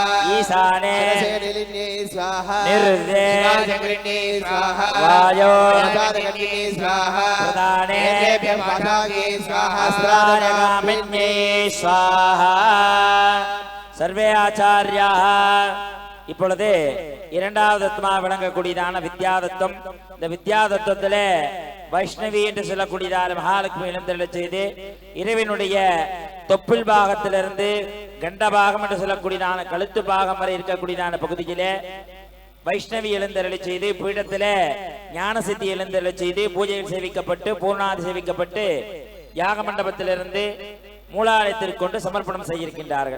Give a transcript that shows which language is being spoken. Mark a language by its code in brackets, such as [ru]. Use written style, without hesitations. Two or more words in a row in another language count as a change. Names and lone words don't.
[sa] ईशाने स्वाहा निर्दे स्वाहा वायो स्वाहा प्रदाने स्वाहा स्वाहा सर्वे आचार्याः [ta] இப்பொழுது இரண்டாவது தத்துவமாக விளங்கக்கூடியதான வித்யாதத்துவம். இந்த வித்யாதத்துவத்திலே வைஷ்ணவி என்று சொல்லக்கூடியதான மகாலட்சுமி எழுந்தருளச் செய்து இறைவனுடைய தொப்புள் பாகத்திலிருந்து கண்டபாகம் என்று சொல்லக்கூடியதான கழுத்து பாகம் வரை இருக்கக்கூடியதான பகுதியிலே வைஷ்ணவி எழுந்தருளச் செய்து பீடத்திலே ஞான சித்தி எழுந்தருளச் செய்து பூஜைகள் சேவிக்கப்பட்டு பூர்ணாதி சேவிக்கப்பட்டு யாக மண்டபத்திலிருந்து மூலாலயத்திற்கு கொண்டு சமர்ப்பணம் செய்திருக்கின்றார்கள்.